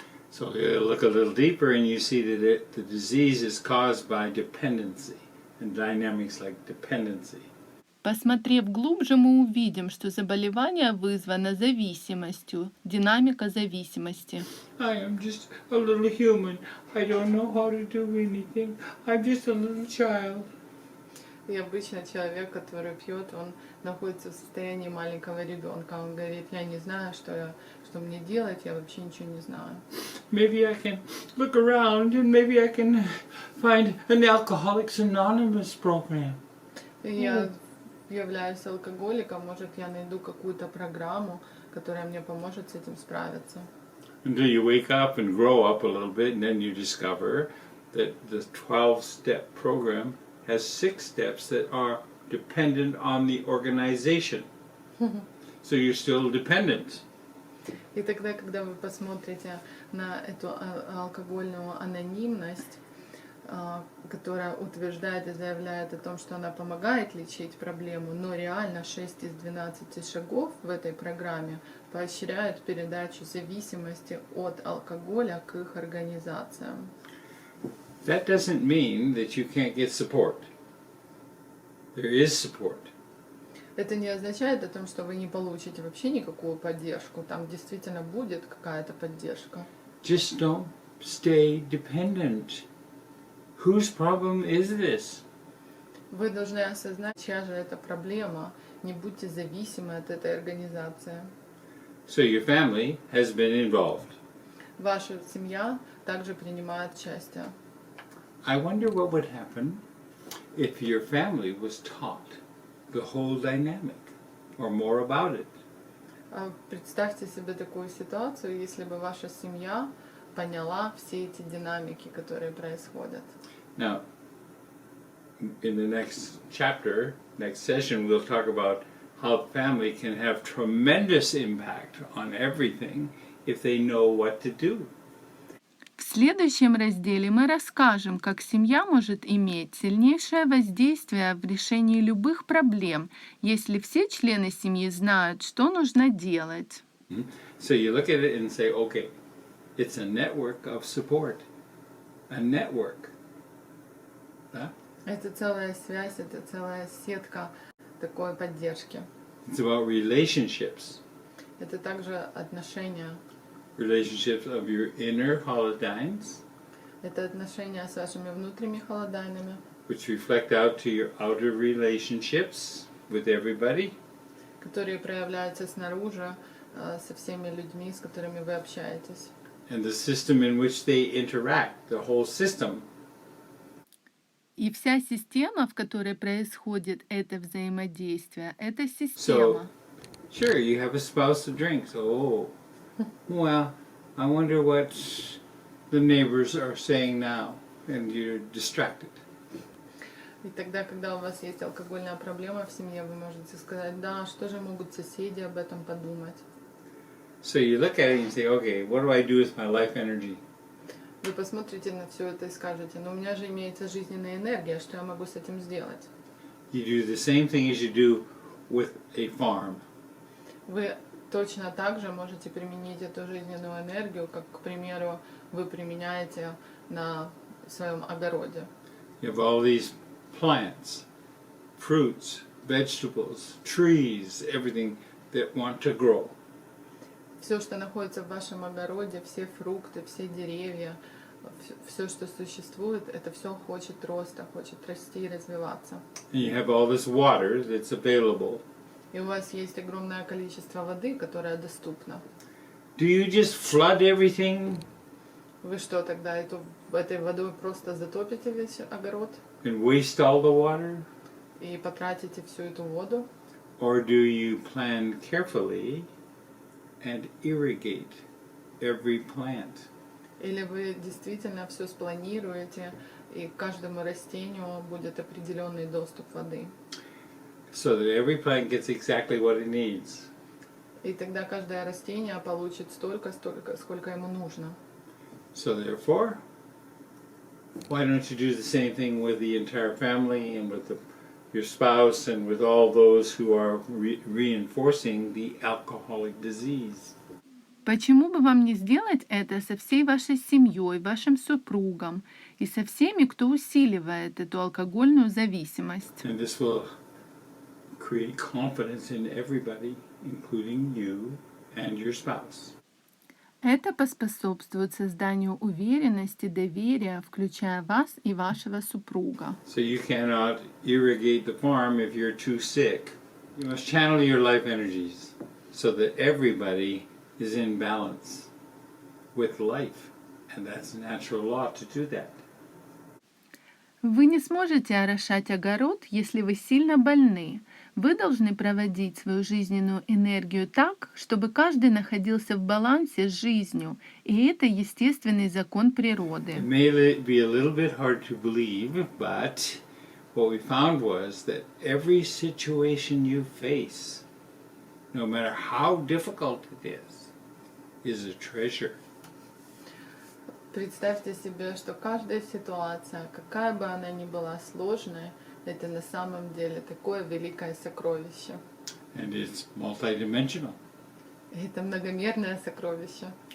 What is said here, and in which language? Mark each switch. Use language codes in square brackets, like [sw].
[en] So you look a little deeper and you see that the disease is caused by dependency and dynamics like dependency. [ru] Посмотрев глубже, мы увидим, что заболевание вызвано зависимостью, динамика зависимости. [en] I am just a little human. I don't know how to do anything. I'm just a little child. [ru] И обычно человек, который пьет, он находится в состоянии маленького ребенка. Он говорит, я не знаю, что мне делать, я вообще ничего не знаю. [en] Maybe I can look around and maybe I can find an Alcoholics Anonymous program. [ru] И я являюсь алкоголиком, может, я найду какую-то программу, которая мне поможет с этим справиться. [en] Until you wake up and grow up a little bit, and then you discover that the 12-step program has 6 steps that are dependent on the organization. So you're still dependent. [ru] И тогда, когда вы посмотрите на эту алкогольную анонимность, которая утверждает и заявляет о том, что она помогает лечить проблему, но реально 6 из 12 шагов в этой программе поощряют передачу зависимости от алкоголя к их организациям. [en] That doesn't mean that you can't get support. There is support. [ru] Это не означает о том, что вы не получите вообще никакую поддержку. Там действительно будет какая-то поддержка. [en] Just don't stay dependent. Whose problem is this? [ru] Вы должны осознать, чья же это проблема. Не будьте зависимы от этой организации. [en] So your family has been involved. [ru] Ваша семья также принимает участие. [en] I wonder what would happen if your family was taught the whole dynamic or more about it. [ru] Представьте себе такую ситуацию, если бы ваша семья поняла все эти динамики, которые происходят. [en] Now, in the next chapter, next session, we'll talk about how family can have tremendous impact on everything if they know what to do. [ru] В следующем разделе мы расскажем, как семья может иметь сильнейшее воздействие в решении любых проблем, если все члены семьи знают, что нужно делать. [en] So you look at it and say, okay, it's a network of support, a network. [ru] Да? Это целая связь, это целая сетка такой поддержки. [en] It's about relationships. [ru] Это также отношения. [en] Relationships of your inner holodynes, [ru] Это отношения с вашими внутренними холодайнами, [en] which reflect out to your outer relationships with everybody. [ru] которые проявляются снаружи со всеми людьми, с которыми вы общаетесь. [en] And the system in which they interact, the whole system. [ru] И вся система, в которой происходит это взаимодействие, это система. [en] Sure, you have a spouse that drinks. Oh, well, I wonder what the neighbors are saying now, and you're distracted. [ru] И тогда, когда у вас есть алкогольная проблема в семье, вы можете сказать, да, что же могут соседи об этом подумать? [en] So you look at it and you say, okay, what do I do with my life energy? [ru] Вы посмотрите на все это и скажете, но у меня же имеется жизненная энергия, что я могу с этим сделать? [en] You do the same thing as you do with a farm. [ru] Вы точно так же можете применить эту жизненную энергию, как, к примеру, вы применяете на своем огороде. [en] You have all these plants, fruits, vegetables, trees, everything that want to grow. [ru] Все, что находится в вашем огороде, все фрукты, все деревья, все, что существует, это все хочет роста, хочет расти и развиваться. [en] And you have all this water that's available. [ru] И у вас есть огромное количество воды, которая доступна. [en] Do you just flood everything [ru] Вы что, тогда этой водой просто затопите весь огород [en] and waste all the water? [ru] и потратите всю эту воду? [en] Or do you plan carefully and irrigate every plant? [ru] Или вы действительно все спланируете, и к каждому растению будет определенный доступ воды? [en] So that every plant gets exactly what it needs. [ru] И тогда каждое растение получит столько, сколько ему нужно. [en] So therefore, why don't you do the same thing with the entire family and with your spouse and with all those who are reinforcing the alcoholic disease? [ru] Почему бы вам не сделать это со всей вашей семьей, вашим супругом и со всеми, кто усиливает эту алкогольную зависимость? [en] And this will create confidence in everybody, including you and your spouse. [ru] Это поспособствует созданию уверенности, доверия, включая вас и вашего супруга. [en] So you cannot irrigate the farm if you're too sick. You must channel your life energies so that everybody is in balance with life. And that's a natural law to do that. [ru] Вы не сможете орошать огород, если вы сильно больны. Вы должны проводить свою жизненную энергию так, чтобы каждый находился в балансе с жизнью, и это естественный закон [en] It [ru] природы. [en] may be a little bit hard to believe, but what we found was that every situation you face, no matter how difficult it is a treasure. [ru] Представьте себе, что каждая ситуация, какая бы она ни была сложной, это на самом деле такое великое сокровище. [en] And it's multidimensional. [ru] И это многомерное сокровище.